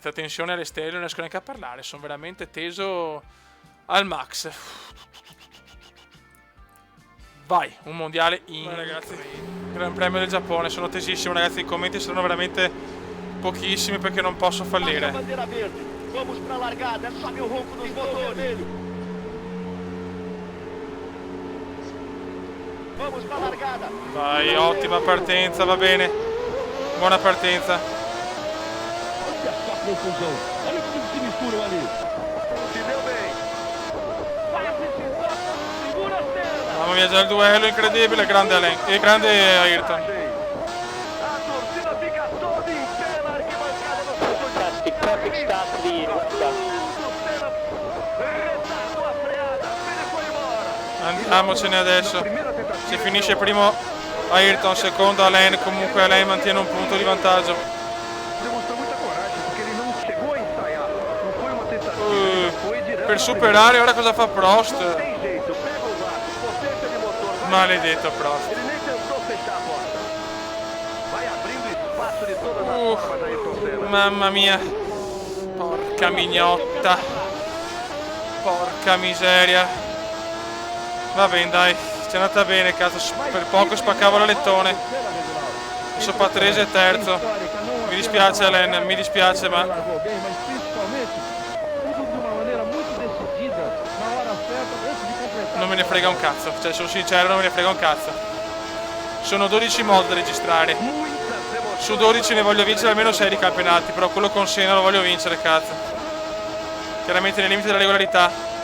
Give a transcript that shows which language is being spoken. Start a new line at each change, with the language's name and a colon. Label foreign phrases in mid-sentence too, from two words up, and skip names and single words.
Italian: La tensione alle stelle, non riesco neanche a parlare, sono veramente teso al max. Vai, un mondiale in ragazzi. Gran Premio del Giappone, sono tesissimo, ragazzi. I commenti saranno veramente pochissimi perché non posso fallire.
Portuguese: Bandeira verde. Vamos pra largada. Sobe o ronco dos motores. Vamos pra largada.
Italian: Vai, ottima partenza, va bene. Buona partenza.
Portuguese: Olha só a confusão. Olha como se misturam ali. Se deu bem. Vai precisar. Segura a Senna.
Italian: Mamma mia, già il duello incredibile, grande Alain e grande Ayrton.
Portuguese: A torcida fica toda em pé na arquibancada do
English: Fantastic, perfect start to the year. Well done.
Portuguese: Senna retardou a freada. Ele foi embora.
Italian: Andiamocene adesso. Si finisce primo Ayrton, secondo Alain. Comunque Alain mantiene un punto di vantaggio.
Portuguese: Demonstrou muita coragem porque ele não chegou a ensaiar. Não foi uma tentativa. Foi direto.
Italian: Per superare ora cosa fa Prost?
Portuguese: Tem jeito. Pega o laço. Potência de motor. Vai.
Italian: Maledetto Prost.
Portuguese: Ele nem tentou fechar a porta. Vai abrindo espaço de todas as formas Ayrton Senna.
Italian: Mamma mia. Porca mignotta. Porca miseria. Va bene, dai. Ci è andata bene, cazzo. Per poco spaccavo l'alettone. Adesso Patrese è terzo. Mi dispiace Alain, mi dispiace, ma
Portuguese: Largou bem, mas principalmente tudo de uma maneira muito decidida na hora certa antes di completar.
Italian: non me ne frega un cazzo. Cioè, sono sincero, non me ne frega un cazzo. Sono 12 mod da registrare. Su 12 ne voglio vincere almeno 6 di campionati, però quello con Senna lo voglio vincere, cazzo. Chiaramente nei limiti della regolarità.